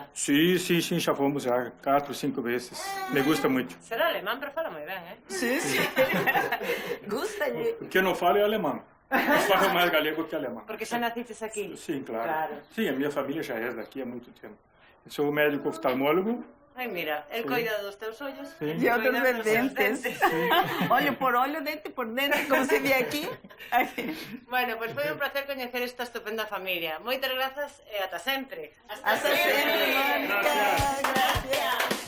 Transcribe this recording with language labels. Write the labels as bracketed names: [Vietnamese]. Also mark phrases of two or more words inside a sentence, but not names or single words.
[Portuguese] Sim, já fomos já 4, 5 vezes. [Spanish] Me gusta [Portuguese] muito. Ser alemão, pero fala muito bem, hein? Sim. Gusta-lhe. O que eu não falo é alemão. Eu falo mais galego que alemão. Porque já nasciste aqui? Sim, claro. Sim, a minha família já é daqui há muito tempo. Eu sou médico oftalmólogo. [Galician] Ai, mira, el coida dos teus ollos e outros dos dentes. Ollo por ollo, dente por dente, como se ve aquí. Bueno, pois foi un placer coñecer esta estupenda familia. Moitas grazas e ata sempre. Hasta sempre, Mónica. Gracias.